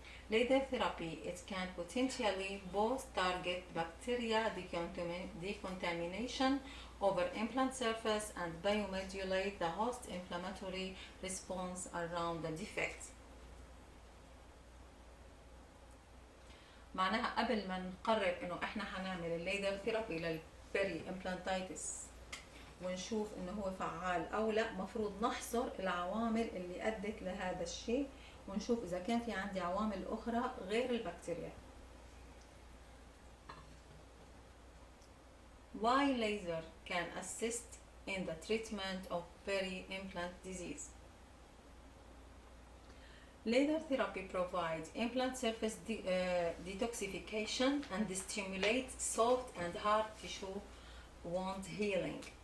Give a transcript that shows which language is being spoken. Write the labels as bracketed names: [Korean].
[English] Laser therapy, it can potentially both target bacteria decontamination over implant surface and biomodulate the host inflammatory response around the defect. [Arabic] معناها قبل ما نقرر انه احنا هنعمل الليزر ثيرابي للبيري امبلانتايتس ونشوف انه هو فعال او لا، مفروض نحصر العوامل اللي ادت لهذا الشيء ونشوف اذا كان في عندي عوامل اخرى غير البكتيريا. [English] Why laser can assist in the treatment of peri-implant disease? Laser therapy provides implant surface detoxification and stimulates soft and hard tissue wound healing.